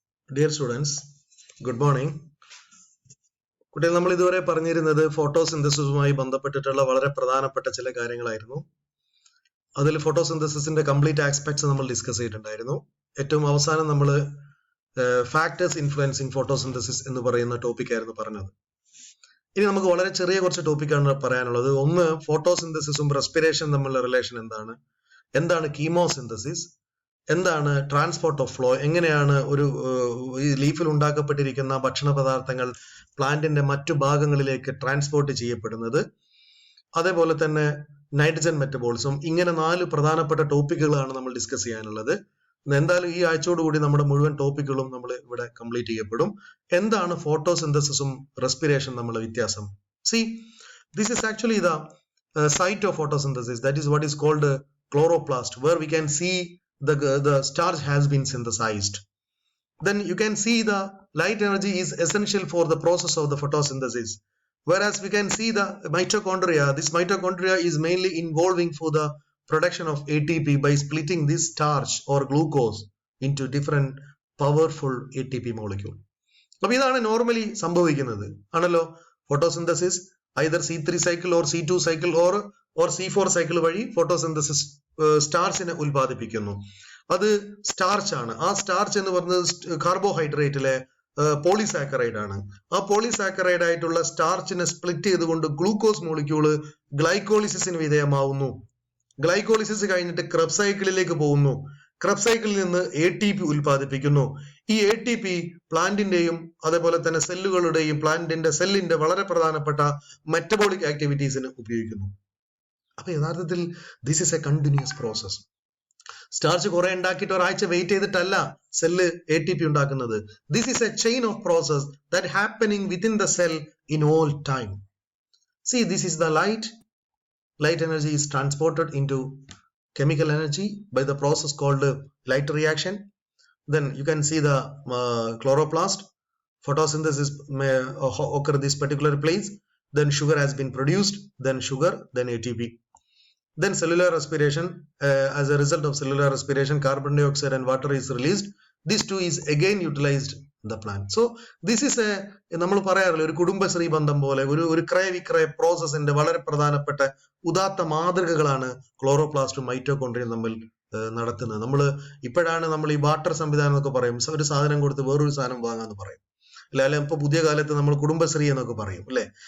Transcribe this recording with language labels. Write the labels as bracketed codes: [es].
[en] Dear students, good morning. [ml] കുട്ടികൾ നമ്മൾ ഇതുവരെ പറഞ്ഞിരുന്നത് ഫോട്ടോസിന്തസിസുമായി ബന്ധപ്പെട്ടിട്ടുള്ള വളരെ പ്രധാനപ്പെട്ട ചില കാര്യങ്ങളായിരുന്നു. അതിൽ ഫോട്ടോസിന്തസിസിന്റെ കംപ്ലീറ്റ് ആസ്പെക്ട്സ് നമ്മൾ ഡിസ്കസ് ചെയ്തിട്ടുണ്ടായിരുന്നു. ഏറ്റവും അവസാനം നമ്മൾ ഫാക്ടേഴ്സ് ഇൻഫ്ലുവൻസിങ് ഫോട്ടോസിന്തസിസ് എന്ന് പറയുന്ന ടോപ്പിക് ആയിരുന്നു പറഞ്ഞത്. ഇനി നമുക്ക് വളരെ ചെറിയ കുറച്ച് ടോപ്പിക്കാണ് പറയാനുള്ളത്. ഒന്ന്, ഫോട്ടോസിന്തസിസും റെസ്പിറേഷൻ തമ്മിലുള്ള റിലേഷൻ എന്താണ്, എന്താണ് കീമോസിന്തസിസ്, എന്താണ് ട്രാൻസ്പോർട്ട് ഓഫ് ഫ്ലോ, എങ്ങനെയാണ് ഒരു ഈ ലീഫിൽ ഉണ്ടാക്കപ്പെട്ടിരിക്കുന്ന ഭക്ഷണ പദാർത്ഥങ്ങൾ പ്ലാന്റിന്റെ മറ്റു ഭാഗങ്ങളിലേക്ക് ട്രാൻസ്പോർട്ട് ചെയ്യപ്പെടുന്നത്, അതേപോലെ തന്നെ നൈട്രജൻ മെറ്റബോളിസം. ഇങ്ങനെ 4 പ്രധാനപ്പെട്ട ടോപ്പിക്കുകളാണ് നമ്മൾ ഡിസ്കസ് ചെയ്യാനുള്ളത്. എന്തായാലും ഈ ആഴ്ചയോടുകൂടി നമ്മുടെ മുഴുവൻ ടോപ്പിക്കുകളും നമ്മൾ ഇവിടെ കംപ്ലീറ്റ് ചെയ്യപ്പെടും. എന്താണ് ഫോട്ടോസിന്തസിസും റെസ്പിറേഷൻ തമ്മിലുള്ള വ്യത്യാസം? [en] See, this is actually the site of photosynthesis. That is what is called chloroplast, where we can see the starch has been synthesized. Then you can see the light energy is essential for the process of the photosynthesis. Whereas we can see the mitochondria, this mitochondria is mainly involving for the production of ATP by splitting this starch or glucose into different powerful ATP molecule. [ml] അപ്പോൾ ഇതാണ് normally സംഭവിക്കുന്നത് ആണല്ലോ. Photosynthesis [en] either C3 cycle or C2 cycle or C4 cycle [ml] വഴി photosynthesis സ്റ്റാർച്ചിനെ ഉൽപ്പാദിപ്പിക്കുന്നു. അത് starch ആണ്. ആ starch എന്ന് പറയുന്നത് കാർബോഹൈഡ്രേറ്റിലെ പോളിസാക്കറൈഡ് ആണ്. ആ പോളിസാക്കറൈഡ് ആയിട്ടുള്ള സ്റ്റാർച്ചിനെ സ്പ്ലിറ്റ് ചെയ്തുകൊണ്ട് ഗ്ലൂക്കോസ് മോളിക്യൂള് ഗ്ലൈക്കോളിസിന് വിധേയമാവുന്നു. ഗ്ലൈക്കോളിസിസ് കഴിഞ്ഞിട്ട് ക്രബ് സൈക്കിളിലേക്ക് പോകുന്നു. ക്രബ് സൈക്കിളിൽ നിന്ന് ATP ഉൽപ്പാദിപ്പിക്കുന്നു. ഈ ATP പ്ലാന്റിന്റെയും അതേപോലെ തന്നെ സെല്ലുകളുടെയും പ്ലാന്റിന്റെ സെല്ലിന്റെ വളരെ പ്രധാനപ്പെട്ട മെറ്റബോളിക് ആക്ടിവിറ്റീസിന് ഉപയോഗിക്കുന്നു. അപ്പൊ യഥാർത്ഥത്തിൽ [en] This is a continuous process. [ml] Starch കുറെ ഉണ്ടാക്കിയിട്ട് ഒരാഴ്ച വെയിറ്റ് ചെയ്തിട്ടല്ല സെല്ല് ATP ഉണ്ടാക്കുന്നത്. [en] This is a chain of process that happening within the cell in all time. See, this is the light. Light energy is transported into chemical energy by the process called light reaction. Then you can see the chloroplast. Photosynthesis may occur this particular place. Then sugar has been produced. Then sugar, then ATP. Then cellular respiration. As a result of cellular respiration, carbon dioxide and water is released. This too is again utilized in the plant. So this is a [ml] നമ്മൾ പറയാറില്ല, ഒരു കുടുംബശ്രീ ബന്ധം പോലെ ഒരു ക്രയവിക്രയ പ്രോസസ്സിന്റെ വളരെ പ്രധാനപ്പെട്ട ഉദാത്ത മാതൃകകളാണ് ക്ലോറോപ്ലാസ്റ്റും മൈറ്റോകോൺട്രിയയും തമ്മിൽ നടത്തുന്നത്. ഇപ്പോഴാണ് നമ്മൾ ഈ ബാർട്ടർ സംവിധാനം എന്നൊക്കെ പറയും. ഒരു സാധനം കൊടുത്ത് വേറൊരു സാധനം വാങ്ങാന്ന് പറയും, അല്ലെ ഇപ്പൊ പുതിയ കാലത്ത് നമ്മൾ കുടുംബശ്രീ എന്നൊക്കെ പറയും, അല്ലെ.